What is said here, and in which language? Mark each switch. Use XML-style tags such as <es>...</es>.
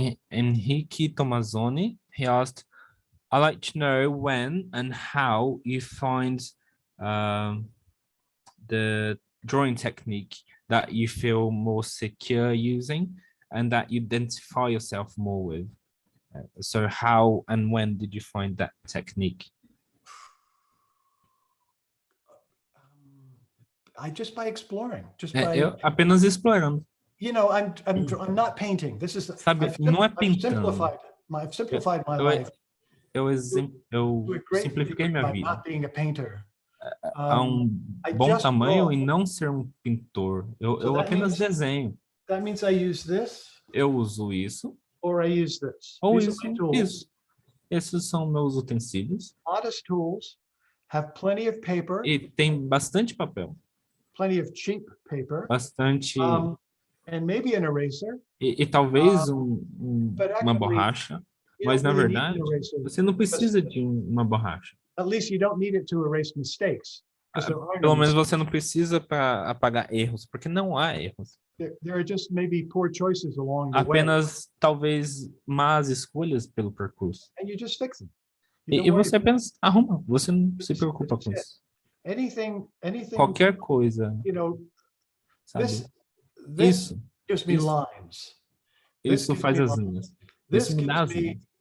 <en>Henrique Tomazoni, he asked, I'd like to know when and how you find the drawing technique that you feel more secure using and that you identify yourself more with. So how and when did you find that technique? Just by exploring,</en> <pt>eu apenas explorando.</pt> <en>You know, I'm not painting. This is</en> <pt>Sabe, não é pintando.</pt> <en>I've simplified my life.</en> <pt>Eu simplifiquei minha vida.</pt> <en>Not being a painter.</en> <pt>A bom tamanho e não ser um pintor. Eu apenas desenho.</pt> <en>That means I use this.</en> <pt>Eu uso isso.</pt> <en>Or I use this.</en> <pt>Ou isso. Esses são meus utensílios.</pt> <en>Modest tools. Have plenty of paper.</en> <pt>E tem bastante papel.</pt> <en>Plenty of cheap paper.</en> <pt>Bastante.</pt> <en>And maybe an eraser.</en> <pt>E talvez uma borracha. Mas na verdade, você não precisa de uma borracha.</pt> <en>At least you don't need it to erase mistakes.</en> <pt>Pelo menos você não precisa para apagar erros, porque não há erros.</pt> <en>There are just maybe poor choices along the way.</en> <pt>Apenas talvez más escolhas pelo percurso.</pt> <en>And you just fix them.</en> <pt>E você apenas arruma, você não se preocupa com isso.</pt> <en>Anything,</en> <pt>qualquer coisa.</pt> <en>You know,</en> <pt>sabe?</pt> <en>This gives me lines.</en> <pt>Isso faz as linhas. Isso me dá as linhas.</pt>